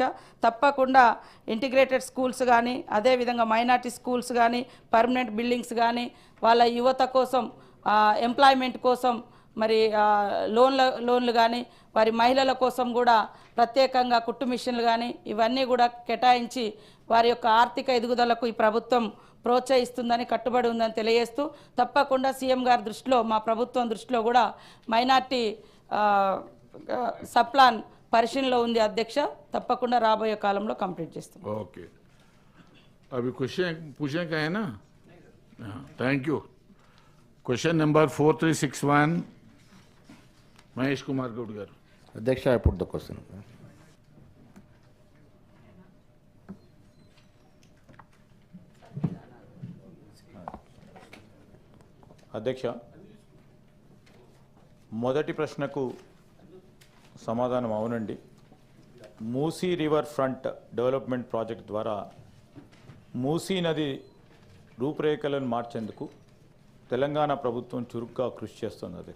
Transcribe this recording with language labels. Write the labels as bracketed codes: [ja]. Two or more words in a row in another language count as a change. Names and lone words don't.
[te] తప్పకుండా [en] integrated schools [te] కానీ అదేవిధంగా [en] minority schools [te] కానీ [en] permanent buildings [te] కానీ వాళ్ళ యువత కోసం ఎంప్లాయ్మెంట్ కోసం మరి లోన్లు కానీ వారి మహిళల కోసం కూడా ప్రత్యేకంగా కుట్టు మిషన్లు కానీ ఇవన్నీ కూడా కేటాయించి వారి యొక్క ఆర్థిక ఎదుగుదలకు ఈ ప్రభుత్వం ప్రోత్సహిస్తుందని కట్టుబడి ఉందని తెలియజేస్తూ తప్పకుండా సీఎం గారి దృష్టిలో మా ప్రభుత్వం దృష్టిలో కూడా [en] minority subplan [te] పరిశీలనలో ఉంది అధ్యక్ష. తప్పకుండా రాబోయే కాలంలో కంప్లీట్ చేస్తాం. [hi] ओके, अवि क्वेश्चन పూछने का है ना. [en] Thank you. question number [te] 4361 మహేష్ కుమార్ గౌడ్ గారు. అధ్యక్ష, [en] I put the question. [te] అధ్యక్ష, మొదటి ప్రశ్నకు సమాధానం అవునండి. మూసీ [en] River Front Development Project [te] ద్వారా మూసీ నది రూపురేఖలను మార్చేందుకు తెలంగాణ ప్రభుత్వం చురుగ్గా కృషి చేస్తుంది అధ్యక్ష.